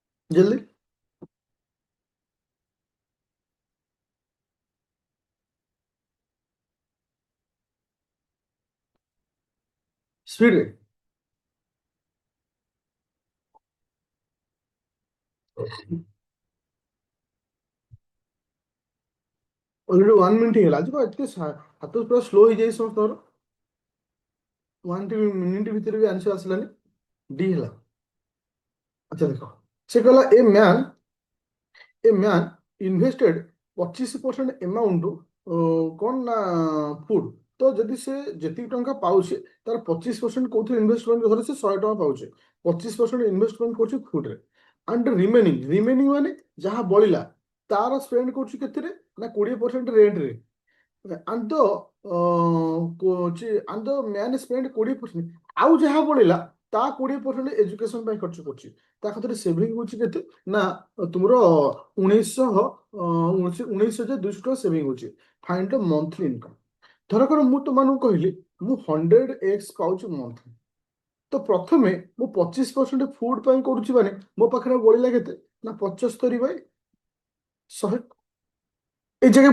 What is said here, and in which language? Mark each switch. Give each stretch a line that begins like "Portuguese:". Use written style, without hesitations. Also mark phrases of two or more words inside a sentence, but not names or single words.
Odia: ଜଲଦି ସ୍ପିଡ ରେ ଅଲରେଡି 1 ମିନିଟ ହେଇଗଲା ଆଜି କଣ ଏତେ ହାତ ପୁରା ସ୍ଲୋ ହେଇଯାଇଛି ସମସ୍ତଙ୍କର 1 ମିନିଟ ଭିତରେ ବି ଆନ୍ସର ଆସିଲାନି ଡି ହେଲା ଆଚ୍ଛା ଦେଖ ସେ କହିଲା
English: a man invested 25% amount
Odia: କଣ ନା ଫୁଡ ତ ଯଦି ସେ ଯେତିକି ଟଙ୍କା ପାଉଛି ତାର 25% କୋଉଥିରେ ଇନଭେଷ୍ଟମେଣ୍ଟ ଧର ସେ 100 ଟଙ୍କା ପାଉଛି 25% ଇନଭେଷ୍ଟମେଣ୍ଟ କରୁଛି ଫୁଡରେ
English: and remaining
Odia: ମାନେ ଯାହା ବଳିଲା ତାର ସ୍ପେଣ୍ଡ କରୁଛି କେତେରେ ନା 20% ରେଣ୍ଟରେ
English: and the and the man spent 20%
Odia: ଆଉ ଯାହା ବଳିଲା ତା 20% ଏଜୁକେସନ ପାଇଁ ଖର୍ଚ୍ଚ କରୁଛି ତା ଖାତରେ ସେଭିଂ ହଉଛି କେତେ ନା ତୁମର 19,200 ଟଙ୍କା ସେଭିଂ ହଉଛି
English: find the monthly income
Odia: ଧରକର ମୁଁ ତୁମମାନଙ୍କୁ କହିଲି ମୁଁ 100x ପାଉଛି ମନ୍ଥଲି ତ ପ୍ରଥମେ ମୁଁ 25% ଫୁଡ ପାଇଁ କରୁଛି ମାନେ ମୋ ପାଖରେ ବଳିଲା କେତେ ନା 75/100 ଏଇ ଜାଗା